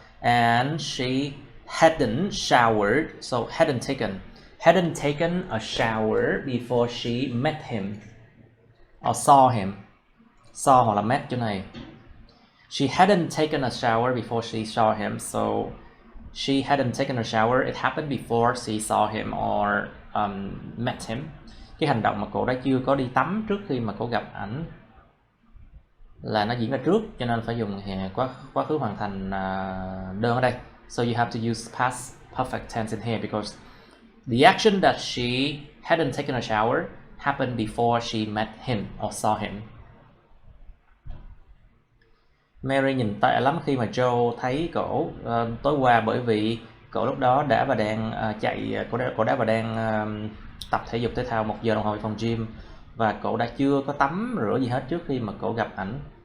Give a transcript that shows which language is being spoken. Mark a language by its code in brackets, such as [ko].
[en] And she hadn't showered, so hadn't taken a shower before she met him or saw him. Saw [vi] hoặc là [en] met [vi] chỗ này. [en] She hadn't taken a shower before she saw him. So she hadn't taken a shower. It happened before she saw him or met him. [vi] Cái hành động mà cô đã chưa có đi tắm trước khi mà cô gặp ảnh là nó diễn ra trước, cho nên phải dùng quá khứ hoàn thành đơn ở đây. [en] So you have to use past perfect tense in here because the action that she hadn't taken a shower happened before she met him or saw him. [vi] Mary nhìn tệ lắm khi mà Joe thấy cổ tối qua, bởi vì cổ lúc đó đã và đang cổ đã và đang tập thể dục thể thao 1 giờ đồng hồ ở phòng gym, và cổ đã chưa có tắm rửa gì hết trước khi mà cổ gặp ảnh.